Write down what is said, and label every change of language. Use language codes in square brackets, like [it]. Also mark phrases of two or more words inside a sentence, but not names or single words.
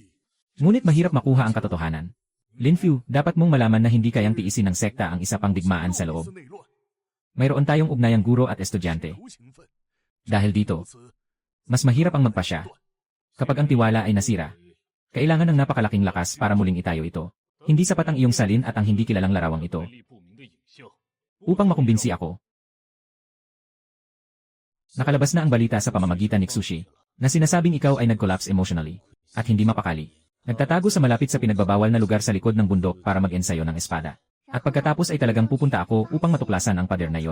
[tl] Ngunit mahirap makuha ang katotohanan. Linfu, dapat mong malaman na hindi kayang tiisin ng sekta ang isa pang digmaan sa loob. [zh] 内乱， [tl] Mayroon tayong ugnayang guro at estudyante. [zh] 头情分， [tl] Dahil dito, [zh] 此 [tl] mas mahirap ang magpasya. Kapag ang tiwala ay nasira, kailangan ng napakalaking lakas para muling itayo ito. Hindi sapat ang iyong salin at ang hindi kilalang larawang ito [zh] 来历不明的影像， [tl] upang makumbinsi ako. Nakalabas na ang balita sa pamamagitan ni Tsushi na sinasabing ikaw ay [en] nag-collapse emotionally [tl] at hindi mapakali. Nagtatago sa malapit sa pinagbabawal na lugar sa likod ng bundok para mag-ensayo ng espada. At pagkatapos ay talagang pupunta ako upang matuklasan ang pader na yon.